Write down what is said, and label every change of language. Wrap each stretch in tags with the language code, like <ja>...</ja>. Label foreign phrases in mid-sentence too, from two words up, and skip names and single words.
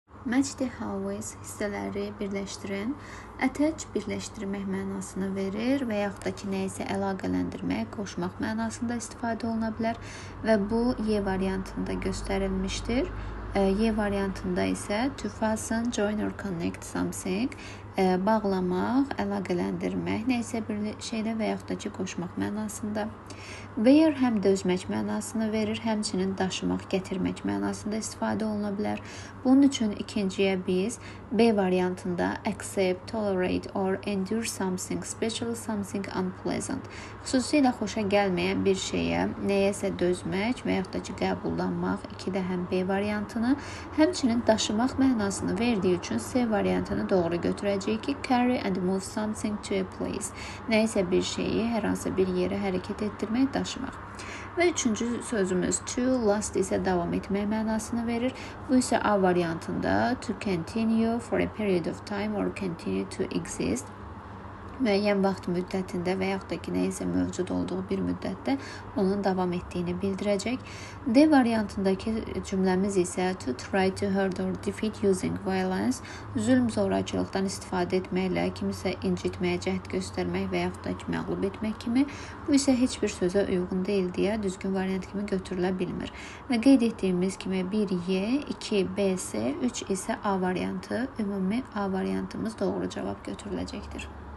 <en>Match the always</en> <az>hissələri birləşdirin. Attach birləşdirmək mənasını verir və yaxud da ki, nəyisə əlaqələndirmək, qoşmaq mənasında istifadə oluna bilər və bu Y variantında göstərilmişdir. Y variantında isə</az> <en>to fasten, join or connect something,</en> <az>bağlamaq, əlaqələndirmək, nəyisə bir şeylə və yaxud da ki, qoşmaq mənasında. Wear həm də özmək mənasını verir, həmçinin daşımaq, gətirmək mənasında istifadə oluna bilər. Bunun üçün ikinciyə biz B variantında</az> <en>accept, tolerate or endure something, especially something unpleasant.</en> <az>Xüsusilə xoşa gəlməyən bir şeyə, nəyəsə dözmək və yaxud da ki, qəbullanmaq, ikidə həm B variantını, həmçinin daşımaq mənasını verdiyi üçün C variantını doğru götürəcəyik ki,</az> <en>carry and move something to a place.</en> <az>Nəyəsə bir şeyi hər hansı bir yerə hərəkət etdirmək, daşımaq. Və üçüncü sözümüz</az> <en>to, last</en> <az>isə davam etmək mənasını verir. Bu isə A variantında</az> <en>to continue for a period of time or continue to exist.</en> <az>Müəyyən vaxt müddətində və yaxud da ki, nəyisə mövcud olduğu bir müddətdə onun davam etdiyini bildirəcək. D variantındakı cümləmiz isə</az> <en>to try to hurt or defeat using violence,</en> <az>zülm, zorakılıqdan istifadə etməklə kimisə incitməyə cəhd göstərmək və yaxud da ki, məğlub etmək kimi. Bu isə heç bir sözə uyğun deyil deyə düzgün variant kimi götürülə bilmir. Və qeyd etdiyimiz kimi 1 Y, 2 B, C, 3 isə A variantı, ümumi A variantımız doğru cavab götürüləcəkdir.</az>